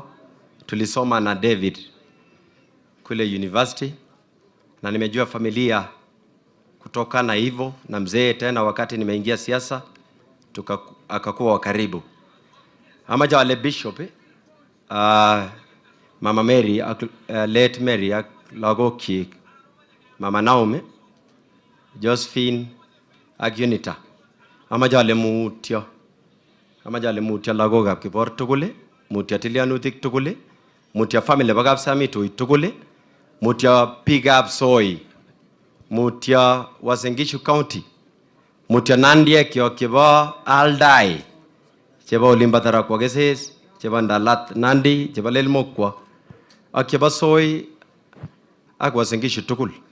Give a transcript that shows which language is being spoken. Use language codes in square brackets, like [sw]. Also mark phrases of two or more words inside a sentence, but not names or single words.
[sw] Tulisoma na David kule university na nimejua familia kutoka na hivyo na mzee tena wakati nimeingia siasa akakuwa wa karibu. [kln] Amaja wale bishop Mama Mary late Mary lagoki Mama Naomi Josephine Agunita amaja wale mutyo lagokab Kibor tugul, mutyo tilianutik tugul, mutyo family bagab Samitu tugul, mutyo biikab Soi, mutyo Uasin Gishu County, mutyo Nandiek chebo Aldai, chebo Olimba Tarakwa Keses, chebo Ndalat Nandi, chebo Lelmokwa, ak chebo Soi ak Uasin Gishu tugul.